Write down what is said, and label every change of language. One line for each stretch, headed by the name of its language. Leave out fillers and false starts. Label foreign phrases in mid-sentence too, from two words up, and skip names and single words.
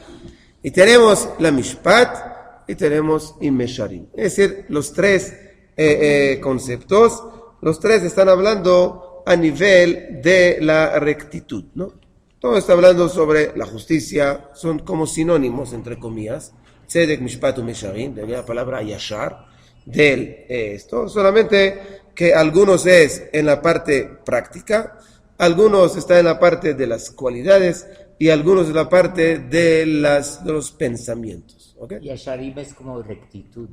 Spanish: Y tenemos la mishpat y tenemos imesharim. Es decir, los 3 conceptos, los 3 están hablando a nivel de la rectitud, ¿no? Todo está hablando sobre la justicia, son como sinónimos, entre comillas.
Hebrew: צדק משפט ומשרים,
Spanish: de la palabra yashar, de esto, solamente que algunos es en la parte práctica, algunos están en la parte de las cualidades y algunos en la parte de los pensamientos. ¿Okay? Yasharim es como rectitud.